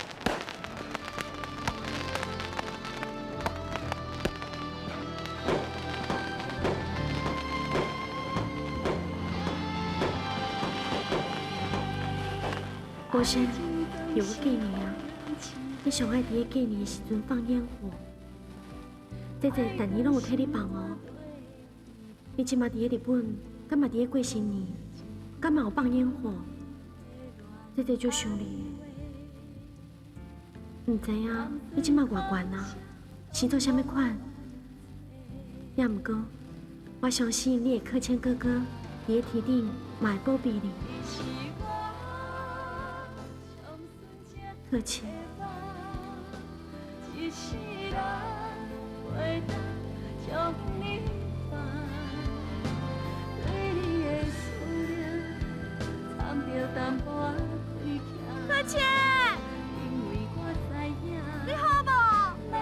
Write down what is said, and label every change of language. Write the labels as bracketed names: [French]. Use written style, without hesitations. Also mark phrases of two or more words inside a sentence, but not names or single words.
[Min Nan Chinese] 国生，有个过年啊，你上爱伫个过年的时阵放烟火。姐姐，逐年拢有替你放哦。你即马伫个日本，敢嘛伫个过新年，敢嘛有放烟火？姐姐就想你，唔知影你即马偌悬啊？生做啥物款？也毋过，我相信你的客谦哥哥伫个天顶嘛会保庇你。客谦。客谦，你好无？